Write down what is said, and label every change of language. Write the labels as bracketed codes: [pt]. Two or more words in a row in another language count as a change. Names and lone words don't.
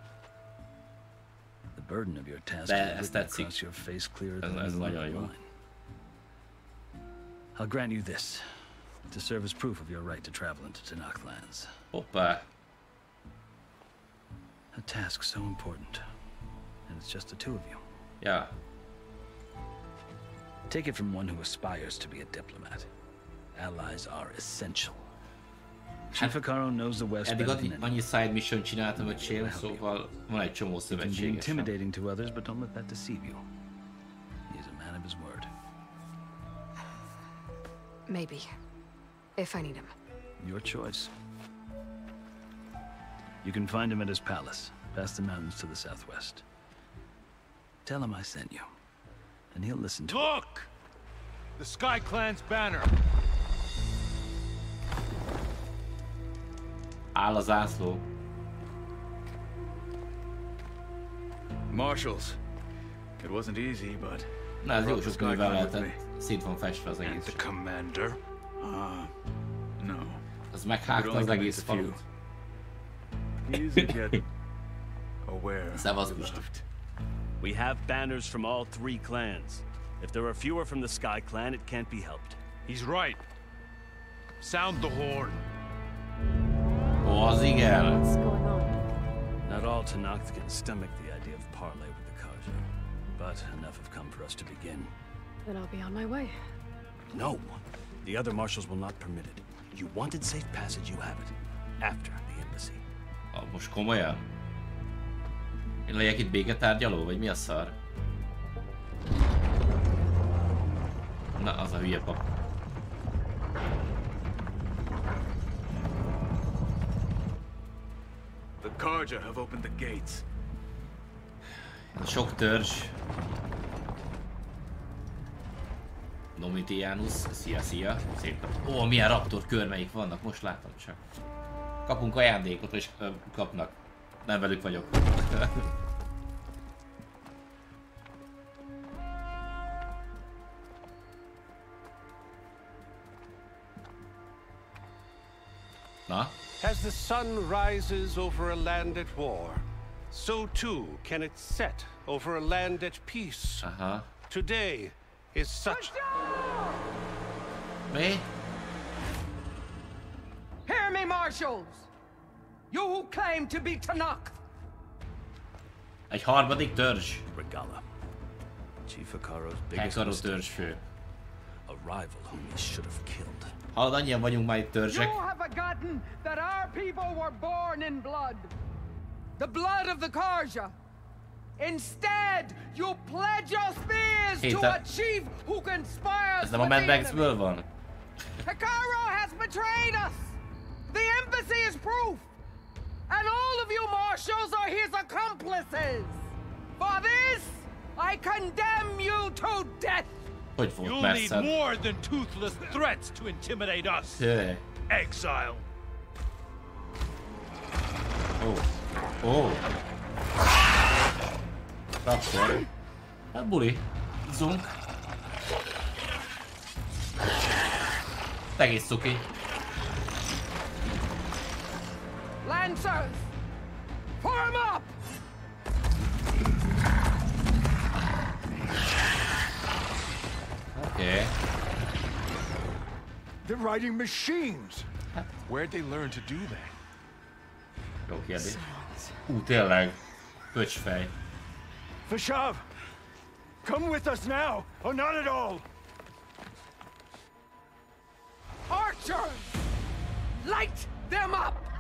[en] The burden of your task [hu] is tetszik. [en] across your face clearer than the line. I'll grant you this, to serve as proof of your right to travel into Tanakh lands. [hu] Hoppa. [en] A task so important, and it's just the 2 of you. [hu] Ja. [en] Take it from one who aspires to be a diplomat. Allies are essential. Chief Akaro knows the West better than anyone. [hu] Annyi [en] side mission [hu] csináltam, öcsém, szóval van egy csomó szövetséges. [en] Intimidating to others, but don't let that deceive you. He's a man of his word. Maybe. If I need him. Your choice. You can find him at his palace, past the mountains to the southwest. Tell him I sent you, and he'll listen to it. Look! The Sky Clan's banner. [hu] Áll a zászló. [en] Marshals. It wasn't easy, but... [hu] Na, ez jó sok művel lehetett. Szét van festve az egész. [en] The commander? No. [hu] Az meghágta az egész falut. [en] Easy, kid. Aware. [hu] Szevasz, Gustav. [en] We have banners from all 3 clans. If there are fewer from the Sky Clan, it can't be helped. He's right. Sound the horn. [hu] Ó, az igen. [en] What's going on? Not all Tenakth can stomach the idea of parley with the Caucher, but enough have come for us to begin. Then I'll be on my way. No! The other marshals will not permit it. You wanted safe passage, you have it. After the embassy. [hu] Most komolyan? Én legyek itt béketárgyaló, vagy mi a szar? Na, az a hülye pap. [en] The Caucher have opened the gates. [hu] Sok törzs. Domitianus, szia. Szép. Ó, milyen raptor körmeik vannak, most láttam csak. Kapunk ajándékot, és kapnak. Nem velük vagyok. Na? [en] As the sun rises over a land at war, so too can it set over a land at peace. Today is such... Me? Hear me, marshals! You who claim to be Tenakth! [hu] Egy harmadik törzs. Regala. [en] Chief Akaro's biggest [hu] törzsfő. [en] A rival whom he should have killed. [hu] Hallod, annyian vagyunk már itt törzsek. [en] You have forgotten that our people were born in blood. The blood of the Caucher. Instead, you pledge your spears to a chief who conspires [hu] Ez nem a Mad Max-ből van? [en] Akaro has betrayed us. The embassy is proof. And all of you marshals are his accomplices. For this, I condemn you to death. You'll need more than toothless threats to intimidate us. Yeah. Exile. Oh. [hu] Akkor. Hát buli. Zunk. Egész cuki. [en] Lancers, form up! Okay. They're riding machines. Where'd they learn to do that? [hu] Jó kérdés. Tényleg. Pöcsfej. [en] Vashav, come with us now, or not at all. Archers, light them up!